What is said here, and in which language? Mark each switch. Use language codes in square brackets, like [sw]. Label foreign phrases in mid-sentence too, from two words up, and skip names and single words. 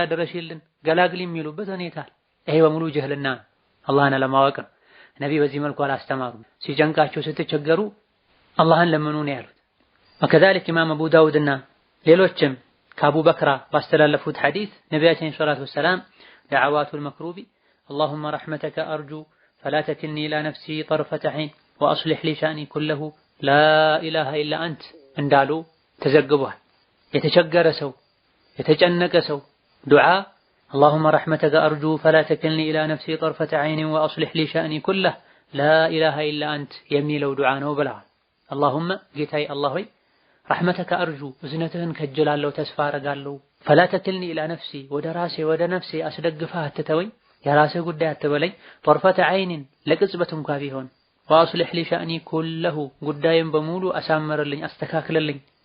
[am] ድረሽልን ገላግሊ የሚሉበት ሁኔታ። ይሄ በሙሉ ጀህልና አላህን አለማወቅ ነው። ነቢ በዚህ መልኩ አላስተማሩም። ሲጨንቃቸው ስትቸገሩ አላህን ለምኑ ነው ያሉት። ወከዛሊክ ኢማም አቡ ዳውድና ሌሎችም ከአቡ በክራ ባስተላለፉት ሐዲስ ነቢያችን [ar] صلى الله عليه وسلم دعوات المكروب اللهم رحمتك أرجو فلا تكلني إلى نفسي طرفة عين وأصلح لي شأني كله لا إله إلا أنت [am] እንዳሉ ተዘግቧል። የተቸገረ ሰው የተጨነቀ ሰው ዱዓ [ar] اللهم رحمتك أرجو فلا تكلني إلى نفسي طرفة عين وأصلح لي شأني كله لا إله إلا أنت [am] የሚለው ዱዓ ነው ብለዋል። [ar] اللهم [am] ጌታዬ አላህ ሆይ [ar] رحمتك أرجو [am] እዝነትህን ከጅላለሁ ተስፋ አረጋለሁ። [ar] فلا تكلني إلى نفسي [am] ወደ ነፍሴ አስደግፈህ አትተወኝ፣ የራስህ ጉዳይ አትበለኝ። [ar] طرفة عين [am] ለቅጽበት እንኳ ቢሆን [ar] وأصلح لي شأني كله [am] ጉዳይን በሙሉ አሳምርልኝ አስተካክልልኝ።